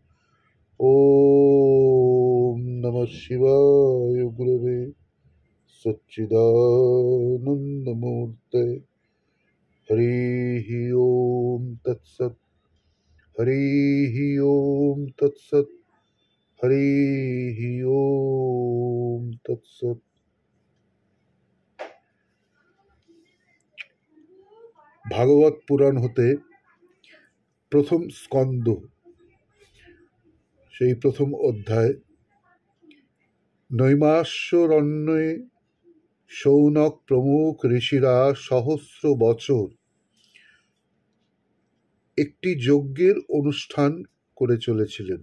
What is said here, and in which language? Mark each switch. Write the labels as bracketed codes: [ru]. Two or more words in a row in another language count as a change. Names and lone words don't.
[sa] ॐ नमः शिवाय गुरवे सच्चिदानन्दमूर्ते। हरिः ओम तत्सत्। हरिः ओम तत्सत्। हरिः ओम तत्सत्। [bn] ভাগবত পুরাণ হতে প্রথম স্কন্দ, সেই প্রথম অধ্যায়। নৈমাশ্বরণ্যে শৌনক প্রমুখ ঋষিরা সহস্র বছর একটি যজ্ঞের অনুষ্ঠান করে চলেছিলেন।